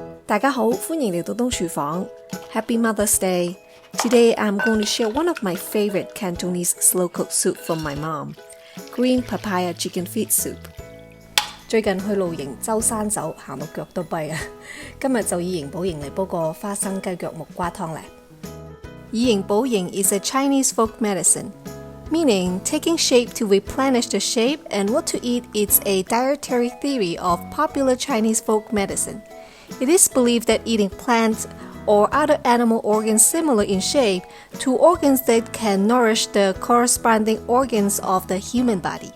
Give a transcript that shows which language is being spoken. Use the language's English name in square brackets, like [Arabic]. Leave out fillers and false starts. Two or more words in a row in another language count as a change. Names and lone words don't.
[Cantonese] 大家好，歡迎嚟到冬廚房。 [English] Happy Mother's Day! Today I'm going to share one of my favorite Cantonese slow-cooked soup from my mom, green papaya chicken feet soup. [Cantonese] 最近去露營，周山走行到腳都跛啊！今日就以形補形嚟煲個花生雞腳木瓜湯咧。以形補形 [English] is a Chinese folk medicine, meaning taking shape to replenish the shape, and what to eat is a dietary theory of popular Chinese folk medicine. It is believed that eating plants or other animal organs similar in shape to organs that can nourish the corresponding organs of the human body.